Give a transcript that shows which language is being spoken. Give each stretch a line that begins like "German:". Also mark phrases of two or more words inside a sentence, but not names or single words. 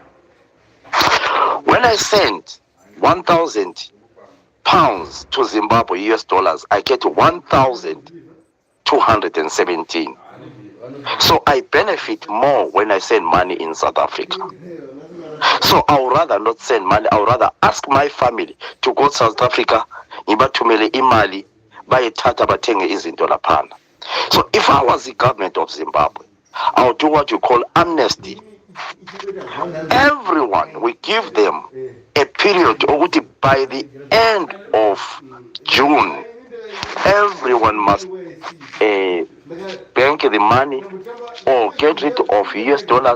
English: When I sent 1,000 pounds to Zimbabwe US dollars, I get 1,217. So I benefit more when I send money in South Africa. So I would rather not send money. I would rather ask my family to go to South Africa,
North Ndebele: ibathumele imali, bayithatha bathenge izinto laphana.
English: So if I was the government of Zimbabwe, I would do what you call amnesty. Everyone, we give them a period by the end of June. Everyone must bank the money or get rid of US dollars.